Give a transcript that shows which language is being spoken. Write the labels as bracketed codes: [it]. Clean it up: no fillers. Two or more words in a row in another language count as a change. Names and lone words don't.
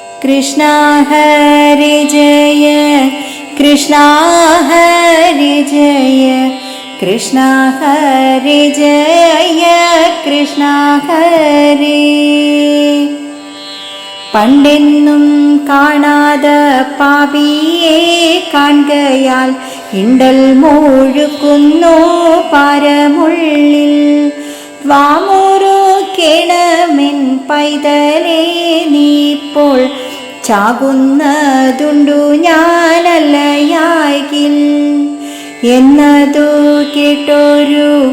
[sa] कृष्ण हरे जय कृष्ण हरे जय कृष्ण हरे जय कृष्ण हरे. [ml] പണ്ടെന്നും കാണാത പാപിയെ കാണുകയാൽ ഇണ്ടൽ മൂഴുക്കുന്നു പാരമുള്ളിൽ. വാമുറുക്കേണമെൻ പൈതലേ നീപ്പോൾ ചാകുന്നതുണ്ടു ഞാനല്ലയാകിൽ എന്നതു കേട്ടൊരു